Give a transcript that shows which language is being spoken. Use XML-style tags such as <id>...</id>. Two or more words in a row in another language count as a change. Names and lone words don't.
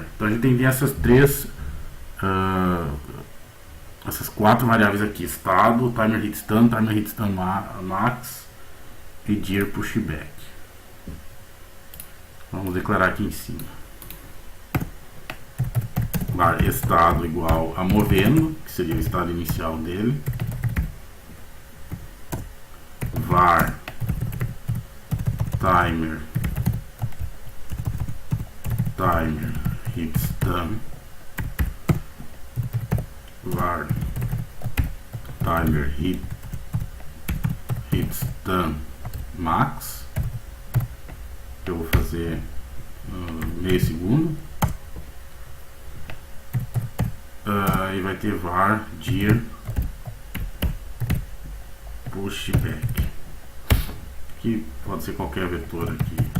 <pt>Então a gente tem essas essas quatro variáveis aqui: estado, timer hit stun max e dir pushback. Vamos declarar aqui em cima. Var estado igual a movendo, que seria o estado inicial dele. Var timer hit stun. Var timer hit stun max, que eu vou fazer meio segundo, e vai ter var dir pushback, que pode ser qualquer vetor aqui.</pt>